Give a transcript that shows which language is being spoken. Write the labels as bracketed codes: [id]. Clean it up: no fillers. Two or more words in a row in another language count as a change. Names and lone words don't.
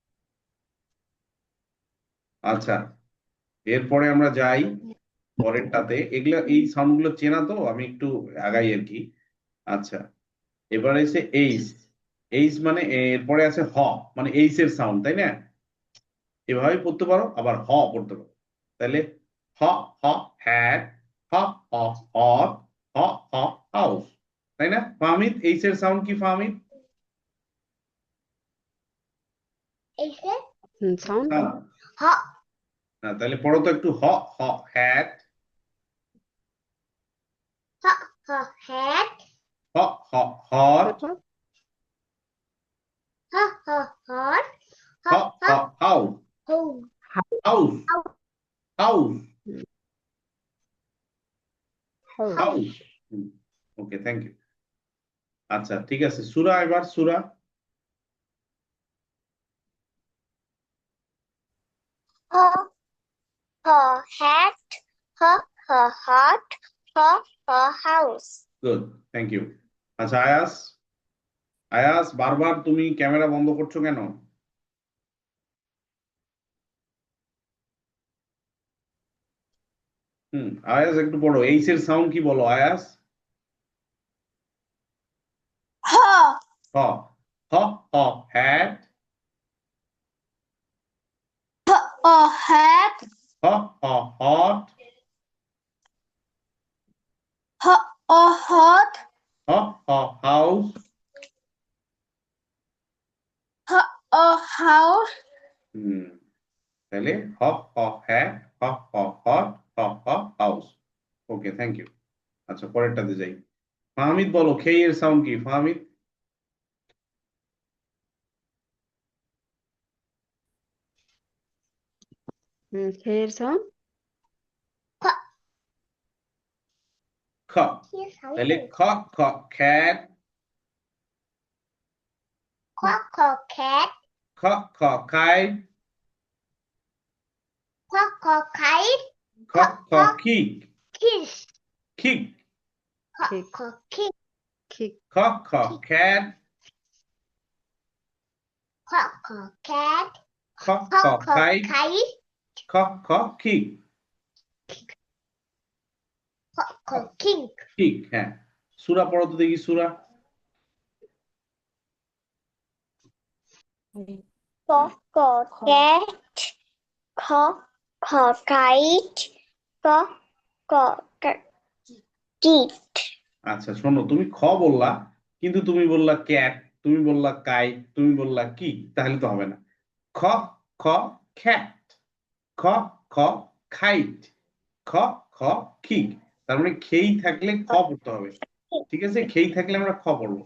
[bn] আচ্ছা, এরপরে আমরা যাই পরেরটাতে। এগুলা এই সাউন্ড গুলো চেনা তো, আমি একটু আগাই আর কি। আচ্ছা, এবারে এসে এইচ। এইচ মানে এরপরে আছে হ, মানে এইচ এর সাউন্ড, তাই না? এভাবে পড়তে পারো, আবার হ পড়তে পারো। তাহলে হ, হ হ্যাট, হ, হ হট, হ, হ হাউস, তাই না? ফাহমিদ, এইচ এর সাউন্ড কি ফাহমিদ? এসে সাউন্ড হ হ্যাঁ, তাহলে পড়ো তো একটু। হ, হ হ্যাট, হ হ হ্যাট হ, হ হট, হ হ হট হ হ, হ হ হাউস, হোম হাউস, হাউস, হাউস হাউস। ওকে, [en] thank you. [bn] আচ্ছা, ঠিক আছে, সূরা, এবার সূরা। হ হ হ্যাট হ হ হট হ হ হাউস [en] good, thank you. [bn] আচ্ছা, আয়াস, আয়াস বারবার তুমি ক্যামেরা বন্ধ করছো কেন? আয়াস একটু পড়ো, এইচ এর সাউন্ড কি বলো আয়াস? হ, হ, হ, হ হ্যাট, [en] a hat, [bn] হ, হ হট, [en] h, a hot, [bn] হ, হ হাউস, [en] h, a house, [bn] তাহলে হ, হ হ্যাট, হ, হ হট, হ, হ হাউস। ওকে, [en] thank you. [bn] আচ্ছা, পরেরটাতে যাই। ফাহমিদ বলো, খেই এর সাউন্ড কি ফাহমিদ? খেয়ের সাউন্ড খ। তাহলে খ, খ খ্যাট, খ খ খ্যাট খ, খ খাই, খ খ খাইট খ, খ খিক, খিস খিক, খ খ খিক খিক খ, খ খ্যাট, খ খ খ্যাট খ, খ খ খ খাই, খাইট খ, খ খিক, খ খ খিক ঠিক, হ্যাঁ। সূরা পড়ো তো দেখি, সূরা। ক ক ক্যাট খ খ কাইট ক ক কিট আচ্ছা, শোনো, তুমি খ বললা, কিন্তু তুমি বললা ক্যাট, তুমি বললা কাইট, তুমি বললা কি, তাহলে তো হবে না। খ, খ খ্যাট, খ, খ খাইট, খ, খ খিক। তার মানে খেই থাকলে খ পড়তে হবে। ঠিক আছে, খেই থাকলে আমরা খ পড়বো।